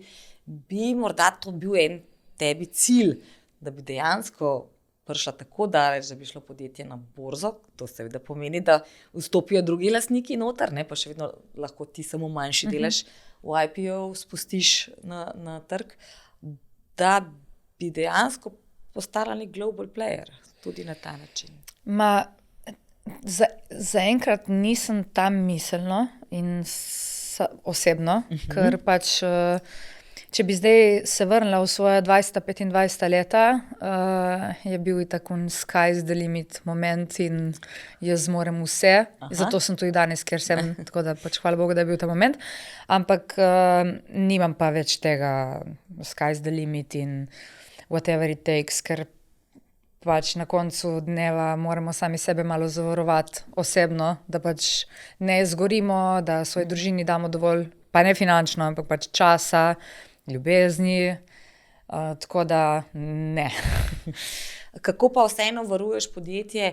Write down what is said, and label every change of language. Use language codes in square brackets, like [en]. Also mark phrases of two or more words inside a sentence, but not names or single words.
[sl] Bi morda to bil en tebi cilj, da bi dejansko prišla tako daleč, da bi šlo podjetje na borzo, to seveda pomeni, da vstopijo drugi lastniki noter, ne, pa še vedno lahko ti samo manjši delež v IPO spustiš na trg, da bi dejansko postala nek [en] global player, [sl] tudi na ta način. Zaenkrat nisem tam miselno in osebno, ker pač, če bi zdaj se vrnila v svoje 20-25 leta, je bil takun [en] sky's the limit moment [sl] in jaz zmorem vse. Zato sem tudi danes, ker sem, tako da pač hvala Bogu, da je bil ta moment. Ampak nimam pa več tega [en] sky's the limit [sl] in [en] whatever it takes, [sl] ker pač na koncu dneva moramo sami sebe malo zavarovati osebno, da pač ne zgorimo, da svoji družini damo dovolj, pa ne finančno, ampak pač časa, ljubezni, tako da ne. Kako pa vseeno varuješ podjetje?